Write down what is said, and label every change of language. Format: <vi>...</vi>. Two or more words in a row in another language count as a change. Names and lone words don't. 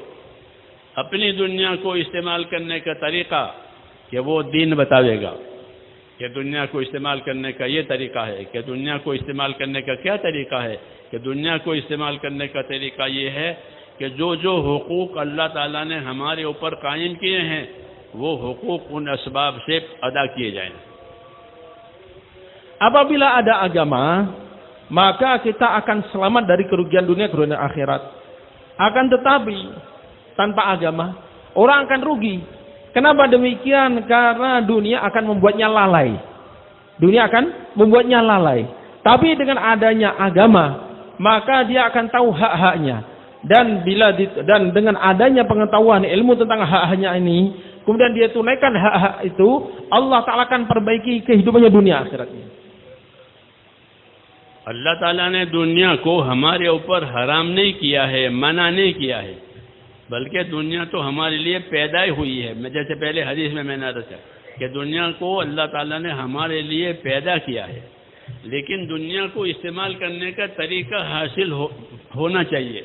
<hi>अपनी दुनिया को इस्तेमाल करने का तरीका कि वो दीन बताएगा कि दुनिया को इस्तेमाल करने का ये तरीका है, कि दुनिया को इस्तेमाल करने का क्या तरीका है, कि दुनिया को इस्तेमाल करने का तरीका ये है कि जो जो हुकूक अल्लाह ताला ने हमारे ऊपर कायम किए हैं वो हुकूक उन असबाब से अदा किए जाएं।</hi> <id>Apabila ada agama, maka kita akan selamat dari kerugian dunia, kerugian akhirat. Akan tetapi tanpa agama, orang akan rugi. Kenapa demikian? Karena dunia akan membuatnya lalai. Dunia akan membuatnya lalai. Tapi dengan adanya agama, maka dia akan tahu hak-haknya. Dan dengan adanya pengetahuan ilmu tentang hak-haknya ini, kemudian dia tunaikan hak-hak itu, Allah Ta'ala akan perbaiki kehidupannya dunia akhiratnya.</id> <hi>अल्लाह ताला ने दुनिया को हमारे ऊपर हराम नहीं किया है, मना नहीं किया है, बल्कि दुनिया तो हमारे लिए पैदा ही हुई है। मैं जैसे पहले हदीस में मैंने अर्ज़ किया कि दुनिया को अल्लाह ताला ने हमारे लिए पैदा किया है, लेकिन दुनिया को इस्तेमाल करने का तरीका हासिल होना चाहिए।</hi>